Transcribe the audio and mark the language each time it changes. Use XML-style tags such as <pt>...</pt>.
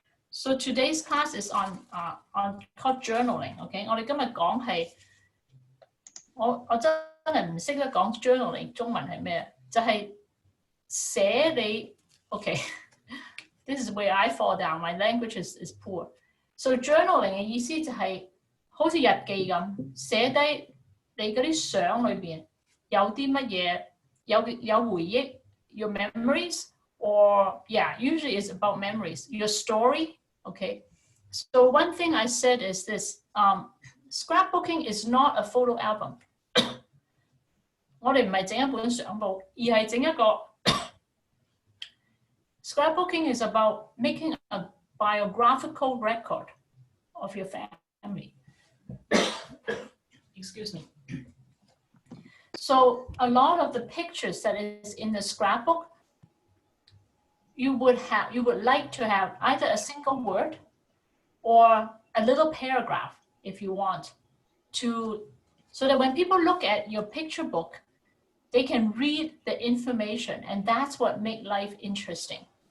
<en>So today's class is on called journaling.</en> <zh>OK， 我哋今日講係我真係唔識得講 journaling 中文係咩？就係寫你</zh> <en>OK。This is where I fall down. My language is poor.</en> <zh>So journaling 嘅意思就係好似日記咁，寫低你嗰啲相裏邊有啲乜嘢，有回憶 ，</zh> <en>your memories or yeah, usually it's about memories. Your story. Okay. So one thing I said is this: scrapbooking is not a photo album.</en> <zh>我哋唔係整一本相簿，而係整一個。</zh> <en>Scrapbooking is about making a biographical record of your family. Excuse me. So a lot of the pictures that is in the scrapbook, you would like to have either a single word or a little paragraph if you want to, so that when people look at your picture book, they can read the information, and that's what makes life interesting.</en>